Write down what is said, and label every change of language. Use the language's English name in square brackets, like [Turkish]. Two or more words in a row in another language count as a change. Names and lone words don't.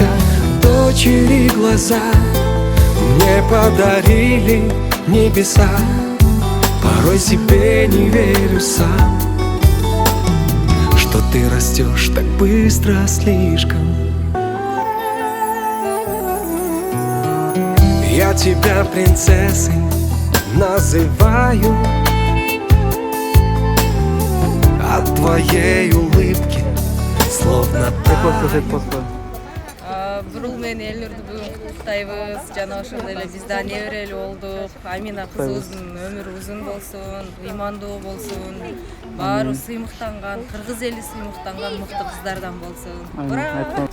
[Russian] Дочери глаза мне подарили небеса, порой себе не верю сам, что ты растешь так быстро слишком. Я тебя принцессой называю, от твоей улыбки словно [Kyrgyz] Бурул менен Элнурду бүгүн куттуктайбыз. Жана ошондой эле биз да неберелүү болдук. Амина кызыбыздын өмүрү узун болсун, ыймандуу болсун. Баарыбыз сыймыктанган, кыргыз эли сыймыктанган мыкты кыздардан болсун. Ура!